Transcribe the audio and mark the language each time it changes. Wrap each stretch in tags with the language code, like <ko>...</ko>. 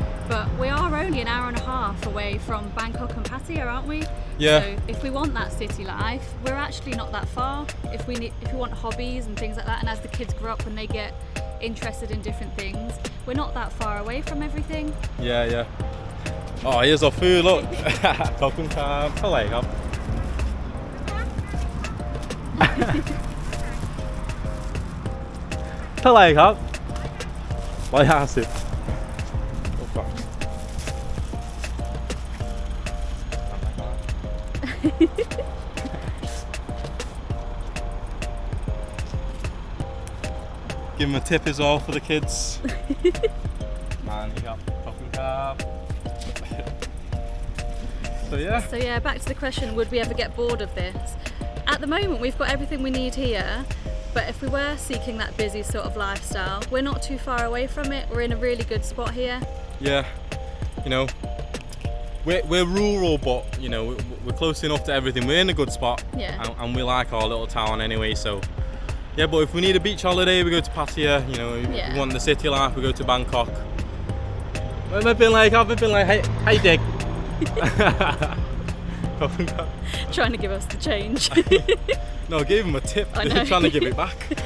<en>But we are only an hour and a half away from Bangkok and Pattaya, aren't we? Yeah. So if we want that city life, we're actually not that far. If we want hobbies and things like that, and as the kids grow up and they get interested in different things, we're not that far away from everything. Yeah. Oh, here's our food, look.</en> <th>ขอบคุณครับเท่าไหร่ครับ เท่าไหร่ครับ150</th> <en>Give them a tip as well for the kids. Man, you got fucking carb. So yeah, back to the question, would we ever get bored of this? At the moment we've got everything we need here, but if we were seeking that busy sort of lifestyle, we're not too far away from it. We're in a really good spot here. Yeah, you know, we're rural, but you know, we're close enough to everything. We're in a good spot, and we like our little town anyway. So yeah, but if we need a beach holiday, we go to Pattaya. You know, if we want the city life, we go to Bangkok.</en> <th>ไม่เป็นไรครับ ไม่เป็นไรให้เด็ก</th> <en>Trying to give us the change. No, I gave him a tip. They're trying to give it back.</en>